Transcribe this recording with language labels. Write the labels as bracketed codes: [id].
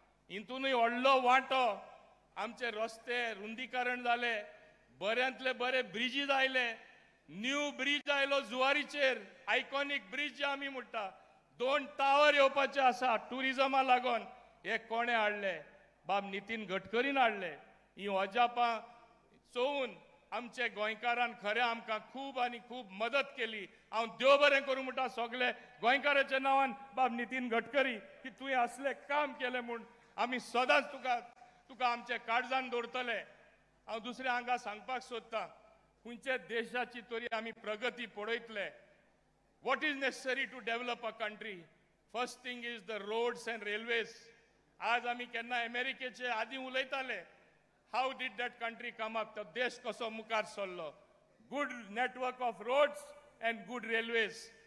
[kok] हितूनय व्हडलो वांटो आमचे रस्ते रुंदीकरण जाले, बऱ्यांतले बरे ब्रिजीस आयले, न्यू ब्रिज आयलो जुवारीचेर, आयकॉनीक ब्रिज जे आमी म्हणटा. 2 टावर येवपाचे आसा टुरिजमा लागून. हे कोणें हाडले? बाब नितीन गडकरीन हाडले. ही अजापां चोवून आमचे गोंयकारान खरें आमकां खूब आनी खूब मदत केली. हांव देव बरें करूं म्हणटा सगळे गोंयकाराच्या नांवान बाब नितीन गडकरी की तुवें असलें काम केलें म्हूण आमी सदांच तुका आमचे काळजान दवरतले. हांव दुसऱ्या हांगा सांगपाक सोदतां खंयचे देशाची तरी आमी प्रगती पळयतले. [en] What is necessary to develop a country? First thing is the roads and railways. [kok] आज आमी केन्ना अमेरिकेचे आदीं उलयताले, [en] How did that country come up? [kok] तो देश कसो मुखार सरलो? [en] Good network of roads and good railways.